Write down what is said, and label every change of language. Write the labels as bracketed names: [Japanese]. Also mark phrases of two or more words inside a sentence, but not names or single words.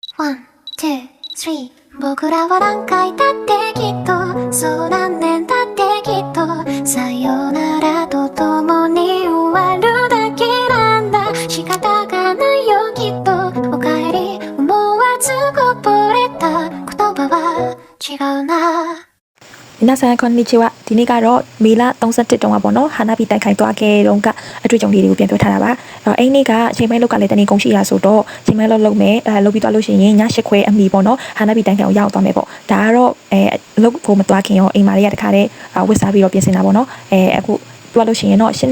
[Japanese] One, two, three 僕らは何回だってきっとそう何年だってきっとさよならと共に終わるだけなんだ仕方がないよきっとおかえり思わずこぼれた言葉は違うな皆さんこんにちは [Burmese] ဒီနေ့ကတော့မေလ31တုန်းကပေါ့နော်ဟာနာဘီတိုက်ခိုက်သွားခဲ့တုန်းကအတွေ့အကြုံလေးတွေကိုပြန်ပြောထားတာပါအဲ့နေ့ကအချိန်မဲလောက်ကလည်းတနေ့ကုန်ရှိရဆိုတော့ချိန်မဲလောက်လုပ်မယ်လုပ်ပြီးသွားလို့ရှိ ရင်ည8ခွဲအမီပေါ့နော်ဟာနာဘီတိုက်ခိုက်ကိုရောက်သွားမယ်ပေါ့ဒါကတော့လုပ်ဖို့မသွားခင်ရောအိမ်မာလေးကတခါတည်းဝစ်စားပြီးတော့ပြင်ဆင်တာပေါ့နော်အခုသွားလို့ရှိရင်တော့8